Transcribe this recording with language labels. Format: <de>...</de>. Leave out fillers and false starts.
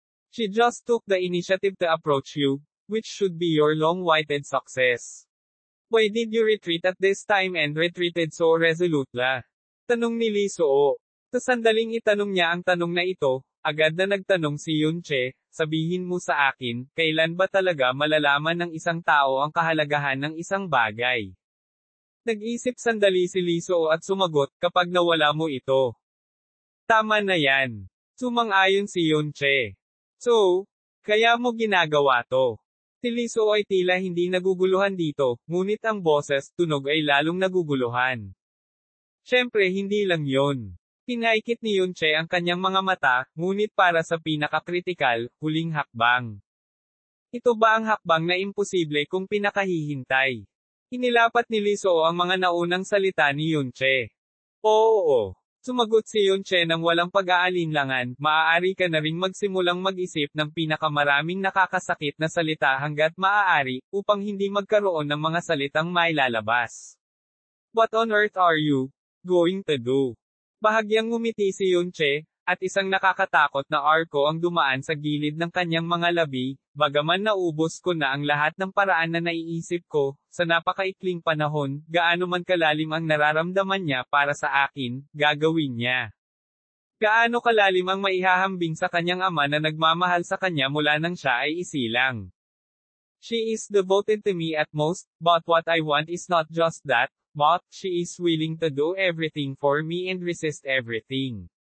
<en>She just took the initiative to approach you, which should be your long-awaited success. Why did you retreat at this time and retreated so resolutely?</en> <tl>Tanong ni Li Suo. Sa sandaling itanong niya ang tanong na ito, agad na nagtanong si Yun Che, sabihin mo sa akin, kailan ba talaga malalaman ng isang tao ang kahalagahan ng isang bagay? Nag-isip sandali si Li Suo at sumagot, kapag nawala mo ito. Tama na yan. Sumang-ayon si Yun Che. So, kaya mo ginagawa to. Si Li Suo ay tila hindi naguguluhan dito, ngunit ang boses, tunog ay lalong naguguluhan. Siyempre hindi lang yon. Pinaikit ni Yun Che ang kanyang mga mata, ngunit para sa pinakakritikal, huling hakbang. Ito ba ang hakbang na imposible kung pinakahihintay? Inilapat ni Li Suo ang mga naunang salita ni Yun Che. Oo. Sumagot si Yun Che nang walang pag-aalinlangan, maaari ka na ring magsimulang mag-isip ng pinakamaraming nakakasakit na salita hanggat maaari, upang hindi magkaroon ng mga salitang mailalabas.</tl> <en>What on earth are you going to do?</en> <tl>Bahagyang ngumiti si Yun Che, at isang nakakatakot na arko ang dumaan sa gilid ng kanyang mga labi, bagaman naubos ko na ang lahat ng paraan na naiisip ko, sa napakaikling panahon, gaano man kalalim ang nararamdaman niya para sa akin, gagawin niya. Gaano kalalim ang maihahambing sa kanyang ama na nagmamahal sa kanya mula nang siya ay isilang.</tl> <en>She is devoted to me at most, but what I want is not just that, but she is willing to do everything for me and resist everything.</en>